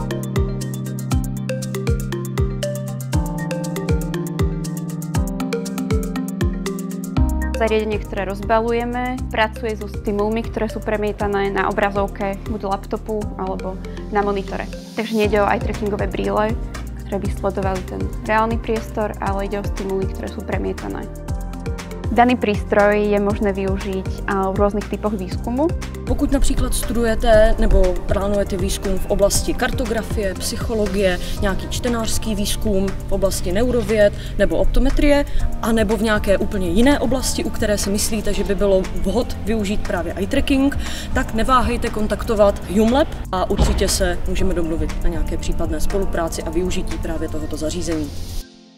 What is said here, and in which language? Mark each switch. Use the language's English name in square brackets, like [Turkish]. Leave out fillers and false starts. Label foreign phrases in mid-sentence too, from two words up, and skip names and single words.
[Slovak] Zariadenie, ktoré rozbalujeme, pracuje so stimulmi, ktoré sú premietané na obrazovke buď laptopu alebo na monitore. Takže nejde o eye trackingové brýle, ktoré by sledovali ten reálny priestor, ale ide o stimuly, ktoré sú premietané. Daný prístroj je možné využiť v rôznych typoch výskumu. [Czech] Pokud například studujete nebo plánujete výzkum v oblasti kartografie, psychologie, nějaký čtenářský výzkum v oblasti neurověd nebo optometrie, anebo v nějaké úplně jiné oblasti, u které si myslíte, že by bylo vhod využít právě [English] eye tracking, [Czech] tak neváhejte kontaktovat HumeLab a určitě se můžeme domluvit na nějaké případné spolupráci a využití právě tohoto zařízení.